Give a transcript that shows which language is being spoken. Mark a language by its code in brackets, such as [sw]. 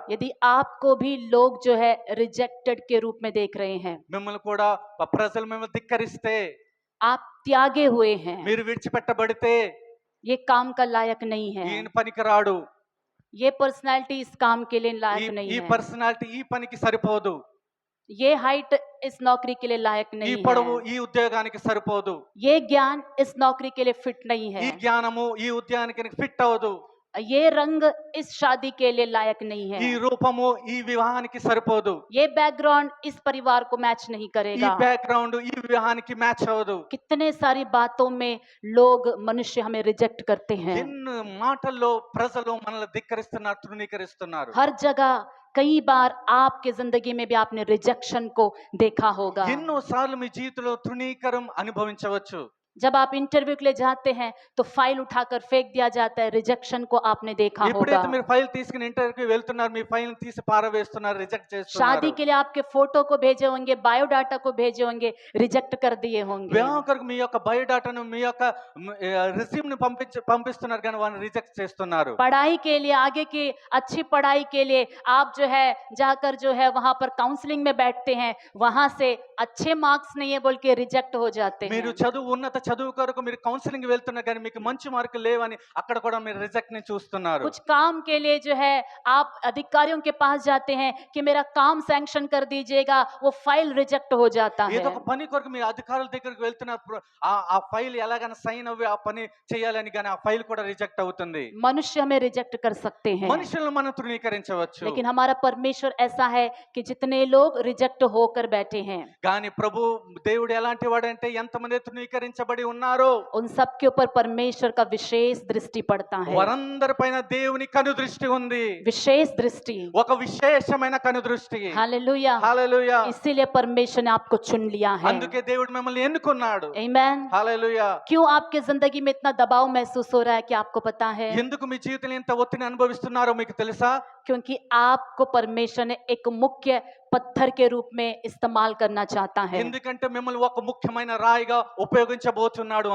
[hi] यदि आपको भी लोग जो है रिजेक्टेड के रूप में देख रहे हैं, [te] మిమ్మల్ని కూడా ప్రజలు మిమ్మల్ని ధిక్కరిస్తే, [hi] आप त्यागे हुए हैं, [te] మీరు విడిచిపెట్టబడితే, [hi] ये काम का लायक नहीं है, [te] ఈయన పనికిరాడు, [hi] ये पर्सनालिटी इस काम के लिए लायक नहीं [te] ఈ [hi] है, [te] పర్సనాలిటీ ఈ పనికి సరిపోదు, [hi] ये हाइट इस नौकरी के लिए लायक [te] ఈ [hi] नहीं [te] పొడవు [hi] है, [te] ఈ ఉద్యోగానికి సరిపోదు, [hi] ये ज्ञान इस नौकरी के लिए फिट नहीं [te] ఈ [hi] है, [te] జ్ఞానము ఈ ఉద్యోగానికి ఫిట్ అవ్వదు, [hi] ये रंग इस शादी के लिए लायक नहीं [te] ఈ [hi] है, [te] రూపము ఈ వివాహానికి సరిపోదు, [hi] ये बैकग्राउंड इस परिवार को मैच नहीं [te] ఈ [hi] करेगा। [te] బ్యాక్గ్రౌండ్ ఈ వివాహానికి మ్యాచ్ అవ్వదు. [hi] कितने सारी बातों में लोग, मनुष्य हमें रिजेक्ट करते हैं। [te] ఎన్ని మాటల్లో ప్రజలు మనల్ని ధిక్కరిస్తున్నారు, తృణీకరిస్తున్నారు. [hi] हर जगह कई बार आपके जिंदगी में भी आपने रिजेक्शन को देखा होगा। [te] ఎన్నో సార్లు మీ జీవితంలో తృణీకరం అనుభవించవచ్చు. [hi] जब आप इंटरव्यू के लिए जाते हैं तो फाइल उठाकर फेंक दिया जाता है, रिजेक्शन को आपने देखा होगा। [te] ఎప్పుడైతే మీరు ఫైల్ తీసుకుని ఇంటర్వ్యూకి వెళ్తున్నారు, మీ ఫైల్ తీసి పారవేస్తున్నారు, రిజెక్ట్ చేస్తున్నారు. [hi] शादी के लिए आपके फोटो को भेजे होंगे, बायोडाटा को भेजे होंगे, रिजेक्ट कर दिए होंगे। [te] వివాహం కొరకు మీ యొక్క బయోడాటాను, మీ యొక్క రిజ్యూమ్ ని పంపిస్తున్నారు, కానీ వారిని రిజెక్ట్ చేస్తున్నారు. [hi] पढ़ाई के लिए, आगे की अच्छी पढ़ाई के लिए आप जो है जाकर जो है वहां पर काउंसलिंग में बैठते हैं, वहां से अच्छे मार्क्स नहीं है बोल के रिजेक्ट हो जाते [te] మీరు [hi] हैं। [te] చదువు ఉన్నత చదువు కొరకు మీరు కౌన్సిలింగ్ వెళ్తున్నారు, కానీ మీకు మంచి మార్కులు లేవని అక్కడ కూడా మీరు రిజెక్ట్ ని చూస్తున్నారు. [hi] कुछ काम के लिए जो है आप अधिकारियों के पास जाते हैं कि मेरा काम सैंक्शन कर दीजिएगा, वो फाइल रिजेक्ट हो जाता है। [te] ఏదో ఒక పని కొరకు మీరు అధికారుల దగ్గరికి వెళ్తున్నప్పుడు ఆ ఫైల్ ఎలాగైనా సైన్ అవ్వి ఆ పని చేయాలని, కానీ ఆ ఫైల్ కూడా రిజెక్ట్ అవుతుంది. [hi] मनुष्य हमें रिजेक्ट कर सकते हैं, [te] మనుషులను మనం తృణీకరించవచ్చు, [hi] लेकिन हमारा परमेश्वर ऐसा है कि जितने लोग रिजेक्ट होकर बैठे हैं, [te] కానీ ప్రభు దేవుడు ఎలాంటి వాడంటే ఎంతమంది తృణీకరించబడి ఉన్నారో [hi] उन सब के ऊपर परमेश्वर का विशेष दृष्टि पड़ता है। [te] వారందరి పైన దేవుని కనుదృష్టి ఉంది, [hi] विशेष दृष्टि। [te] ఒక విశేషమైన కనుదృష్టి. [hi] हालेलुया। [te] హల్లెలూయా. [hi] इसीलिए परमेश्वर ने आपको चुन लिया है। [te] అందుకే దేవుడు మిమ్మల్ని ఎన్నుకున్నాడు. [hi] आमीन। [te] హల్లెలూయా. [hi] क्यों आपके जिंदगी में इतना दबाव महसूस हो रहा है कि आपको पता है? [te] ఎందుకు మీ జీవితంలో ఇంత ఒత్తిడిని అనుభవిస్తున్నారో మీకు తెలుసా? [hi] क्योंकि आपको परमेश्वर ने एक मुख्य पत्थर के रूप में इस्तेमाल करना चाहता है। [te] ఎందుకంటే మిమ్మల్ని ఒక ముఖ్యమైన రాయిగా ఉపయోగించబోతున్నాడు.